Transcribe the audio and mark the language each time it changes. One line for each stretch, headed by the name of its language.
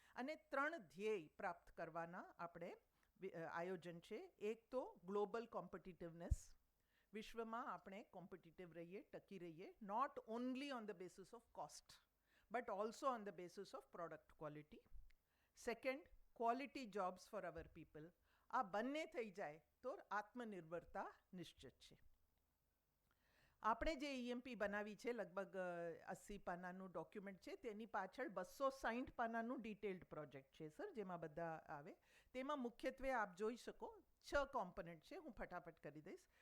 Gujarati: અને 3 ધ્યેય પ્રાપ્ત કરવાના આપણે આયોજન છે. એક તો ગ્લોબલ કોમ્પિટિટિવનેસ, વિશ્વમાં આપણે કોમ્પિટિટિવ રહીએ, ટકી રહીએ,
English: Not only on the basis of cost but also on the basis of product quality. Second, quality jobs for our people.
Gujarati: આ બંને થઈ જાય તો આત્મનિર્ભરતા નિશ્ચિત છે. આપણે જે EMP બનાવી છે, લગભગ 80 પાનાનું ડોક્યુમેન્ટ છે, તેની પાછળ 260 પાનાનું ડિટેલ્ડ પ્રોજેક્ટ છે સર, જેમાં બધા આવે. તેમાં મુખ્યત્વે આપ જોઈ શકો 6 કોમ્પોનન્ટ છે, હું ફટાફટ કરી દઈશ.